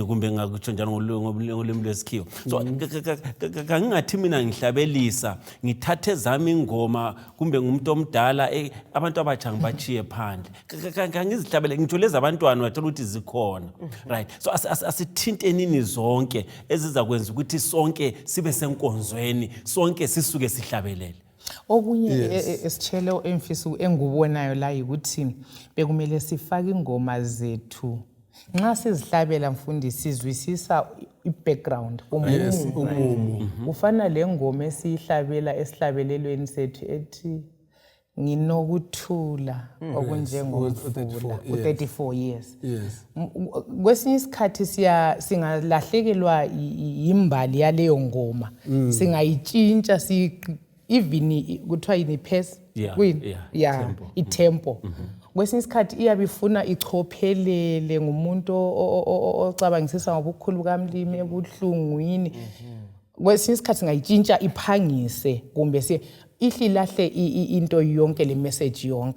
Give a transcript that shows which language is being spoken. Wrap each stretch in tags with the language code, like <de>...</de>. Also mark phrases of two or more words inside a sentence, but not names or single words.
<nd>kumbe ngakutsho njalo ngolimi lwesikhiwa so kangingathi mina ngihlabelisa ngithathe zami ingoma kumbe ngumuntu omdala abantu abatsha ngibachiye phandle kangizihlabele ngitsho lezi abantwana bathola ukuthi zikhona</nd> <en>right so</en> <nd>asithintenini zonke ezizakwenza ukuthi sonke sibe senkonzweni sonke sisuke sihlabelele okunye esitshele emfiso engubonayo la ukuthi bekumele sifake ingoma zethu Nxa sizihlabela mfundisi sizwisisa i-background umumo. Ufana lengoma esihlabelelweni sethu ethi nginokuthula okunjengomfula u-34 years.</nd> <en>Yes.</en> <nd>Kwesinye isikhathi singalahlekelwa yimbali yaleyo ngoma. Singayitshintsha even kuthiwa yini pace itempo. Kwesinye isikhathi iyabe ifuna ichophelele ngumuntu ocabangisisa ngobukhulu bukamlimi ebuhlungwini. Kwesinye isikhathi singayitshintsha iphangise kumbe ihlilahle into yonke le message yonke.</nd>